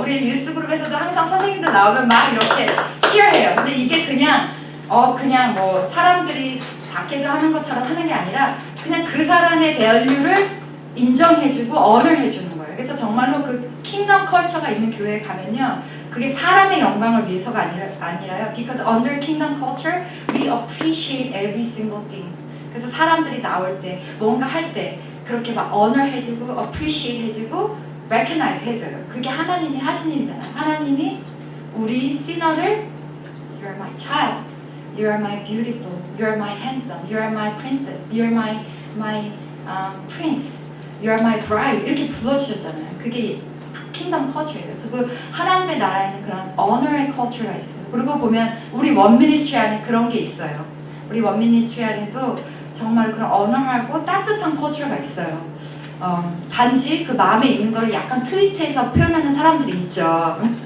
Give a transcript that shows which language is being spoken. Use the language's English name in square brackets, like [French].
[Korean] 우리 유스 그룹에서도 항상 선생님들 나오면 막 이렇게 cheer해요. 근데 이게 그냥 뭐 사람들이 밖에서 하는 것처럼 하는 게 아니라 그냥 그 사람의 value를 인정해주고 honor해주는 거예요. 그래서 정말로 그 킹덤 컬처가 있는 교회에 가면요, 그게 사람의 영광을 위해서가 아니라요. [English] Because under kingdom culture, we appreciate every single thing. [Korean] 그래서 사람들이 나올 때, 뭔가 할 때 그렇게 막 honor 해주고, appreciate 해주고, recognize 해줘요. 그게 하나님이 하신 일이잖아요. 하나님이 우리 시너를 [English] You're my child, You're my beautiful, You're my handsome, You're my princess, You're my prince, You're my bride [Korean] 이렇게 불러주셨잖아요. 그게 킹덤 컬처예요. 그래서 그 하나님의 나라에는 그런 honor의 컬처가 있어요. 그리고 보면 우리 원 미니스트리 안에 그런 게 있어요. 우리 원 미니스트리 안에도 정말 그런 honor하고 따뜻한 컬처가 있어요. 단지 그 마음에 있는 걸 약간 트위스트해서 표현하는 사람들이 있죠.